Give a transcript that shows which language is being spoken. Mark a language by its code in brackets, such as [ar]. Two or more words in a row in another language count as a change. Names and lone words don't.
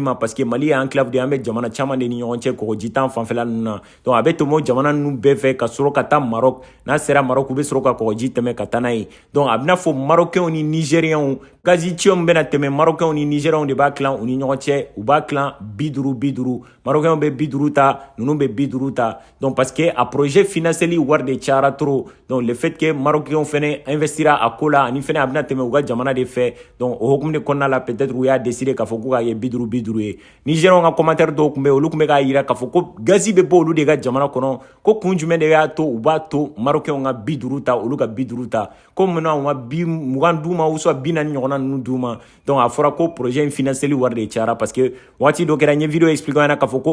[bm] ma [fr] parce que [bm] Mali ye enclave de ye an bɛ jamana caman de ni ɲɔgɔn cɛ kɔgɔjitan fanfɛla ninnu na donc a bɛ tɛmɛ o jamana ninnu bɛɛ fɛ ka sɔrɔ ka taa Maroc n'a sera Maroc u bɛ sɔrɔ ka kɔgɔji tɛmɛ ka taa n'a ye donc a bɛna fɔ Marocains ni Nigériens gazi tuyau min bɛna tɛmɛ Marocains ni Nigériens de b'a tilan u ni ɲɔgɔn cɛ u b'a tilan 50-50 Marocains bɛ 50 ta ninnu bɛ 50 ta [fr] donc parce que [bm] a projet financeli wari de cayara [fr] trop donc le fait que Marocains [bm] fɛnɛ investira a ko la ani fɛnɛ a bɛna tɛmɛ u ka jamana de fɛ donc o hukumu de kɔnɔna la peut-être u y'a décidé k'a fɔ k'u k'a kɛ 50-50 ye Nigériens ka commentaire dɔw tun bɛ olu tun bɛ k'a yira k'a fɔ ko gazi bɛ bɔ olu de ka jamana kɔnɔ ko kun jumɛn de y'a to u b'a to Marocains ka 50 ta olu ka 50 ta ko munna u ma 20 d'u ma [fr] ou soit [bm] 40 ɲɔgɔnna ninnu d'u ma donc a fɔra ko projet in financeli wari de cayara [fr] parce que [bm] waati dɔ kɛra n ye [fr] vidéo expliqué [bm] ɲɛna k'a fɔ ko